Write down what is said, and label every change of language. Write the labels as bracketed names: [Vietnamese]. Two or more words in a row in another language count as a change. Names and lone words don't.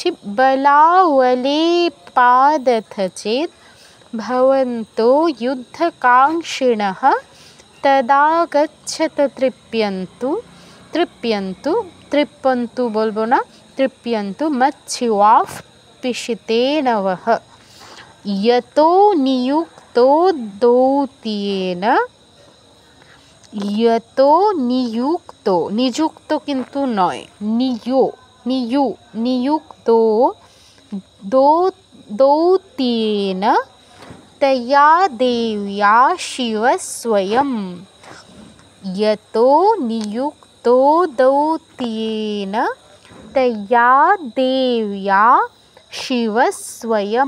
[Sanskrit] বলাওলে পাদথচেদ ভবন্তো যুদ্ধকাঙ্ক্ষিণঃ তদা গচ্ছত তৃপ্যন্তু, তৃপ্যন্তু, তৃপ্যন্তু [Bangla] বলবো না, [Sanskrit] তৃপ্যন্তু মচ্ছিওয়াফ পিশিতেনবহ। यतो नियुक्तो দৌত্যেন, यतो নিযুক্ত, [Bangla] নিযুক্ত কিন্তু নয়, [Sanskrit] নিযুক্ত দৌত্যেন তয়া দেব্যা শিব স্বয়ং। यतो নিযুক্তো দৌত্যেন তয়া দেব্যা শিব স্বয়ং।